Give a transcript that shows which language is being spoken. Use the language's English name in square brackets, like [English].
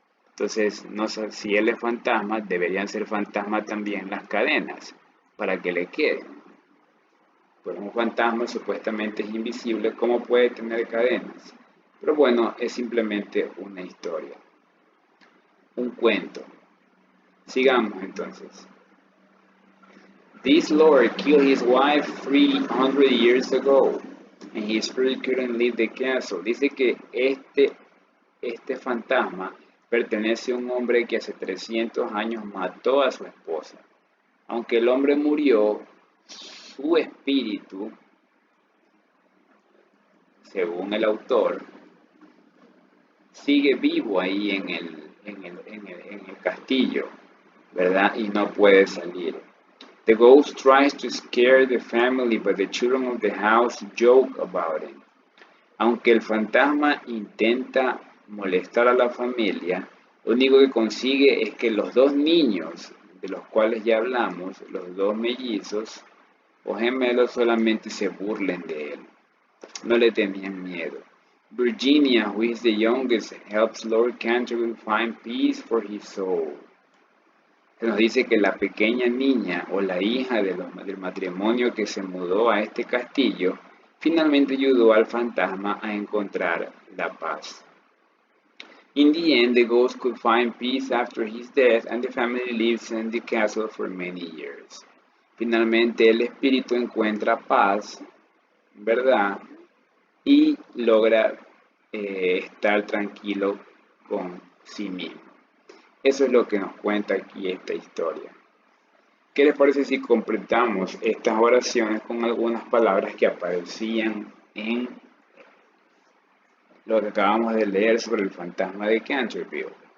[Spanish] Entonces, no sé si él es fantasma, deberían ser fantasma también las cadenas, para que le queden. Pues un fantasma supuestamente es invisible, ¿cómo puede tener cadenas? Pero bueno, es simplemente una historia, un cuento. Sigamos entonces. [English] This lord killed his wife 300 years ago, and his spirit couldn't leave the castle. [Spanish] Dice que este fantasma pertenece a un hombre que hace 300 años mató a su esposa. Aunque el hombre murió, su espíritu, según el autor, sigue vivo ahí en el castillo, ¿verdad? Y no puede salir. [English] The ghost tries to scare the family, but the children of the house joke about it. [Spanish] Aunque el fantasma intenta molestar a la familia, lo único que consigue es que los dos niños, de los cuales ya hablamos, los dos mellizos o gemelos, solamente se burlen de él. No le tenían miedo. [English] Virginia, who is the youngest, helps Lord Canterville find peace for his soul. [Spanish] Se nos dice que la pequeña niña o la hija del matrimonio que se mudó a este castillo finalmente ayudó al fantasma a encontrar la paz. [English] In the end, the ghost could find peace after his death and the family lives in the castle for many years. [Spanish] Finalmente el espíritu encuentra paz, ¿verdad? Y logra estar tranquilo con sí mismo. Eso es lo que nos cuenta aquí esta historia. ¿Qué les parece si completamos estas oraciones con algunas palabras que aparecían en lo que acabamos de leer sobre el fantasma de Canterville?